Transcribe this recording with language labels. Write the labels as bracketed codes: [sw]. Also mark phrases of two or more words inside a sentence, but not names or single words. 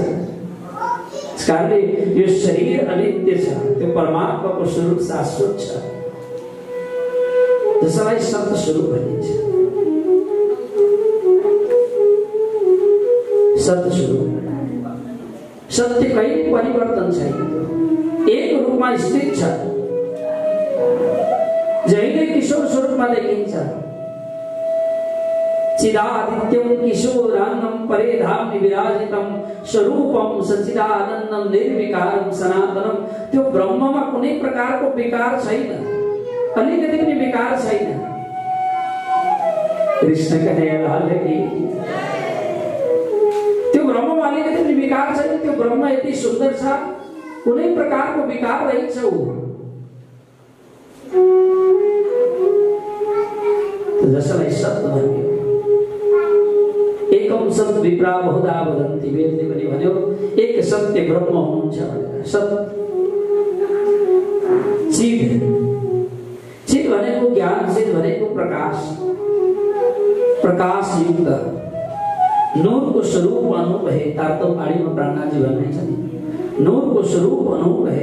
[ne] त्यसकारणले यो शरीर अनित्य छ, त्यो परमात्माको स्वरूप शाश्वत छ, जसलाई सत्य स्वरूप भनिन्छ। सत्य स्वरूप, सत्य कहिले परिवर्तन छैन, एक रूपमा स्थित छ, जहिले किशोर स्वरूपमा देखिन्छ। [sa] चिदादित्यं किशोरान्नं परे धाम्नि विराजितं स्वरूपं सच्चिदानन्दं निर्विकारं सनातनं। [ne] त्यो ब्रह्ममा कुनै प्रकारको विकार छैन, अलिकति पनि विकार छैन। [hi] कृष्ण कन्हैया लाल की। [ne] त्यो ब्रह्ममा अलिकति पनि विकार छैन। त्यो ब्रह्म यति सुन्दर छ, कुनै प्रकारको विकार रहित छ। जसलाई सत्य भन्यो, [sa] एकम सत विप्रा बहुधा वदन्ति, [ne] वेदले पनि भन्यो एक सत्य ब्रह्म हुनुहुन्छ भनेर। सत्य चित, चित भनेको ज्ञान, चित भनेको प्रकाश, प्रकाश युक्त नूरको स्वरूप [hi] अनुभव है। [ne] तारतम्यमा प्राणनाथजी भन्नुहुन्छ नि, नूरको स्वरूप [hi] अनुभव है।